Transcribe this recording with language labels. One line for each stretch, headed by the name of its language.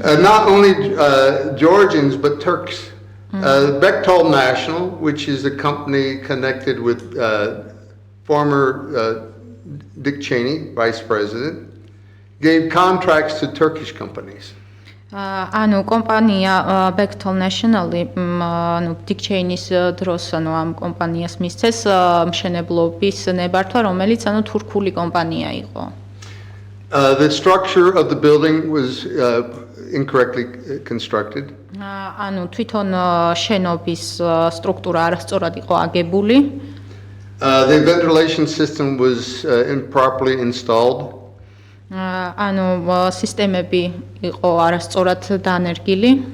English: Not only Georgians, but Turks. Bechtel National, which is a company connected with former Dick Cheney, vice president, gave contracts to Turkish companies.
Georgian: ანუ კომპანია Bechtel National-ი ანუ Dick Cheney-ის დროს ანუ ამ კომპანიას მისცეს მშენებლობის ნებართვა, რომელიც ანუ თურქული კომპანია იყო.
English: The structure of the building was incorrectly constructed.
Georgian: ანუ თვითონ შენობის სტრუქტურა არასწორად იყო აგებული.
English: The ventilation system was improperly installed.
Georgian: ანუ სისტემები იყო არასწორად დანერგილი.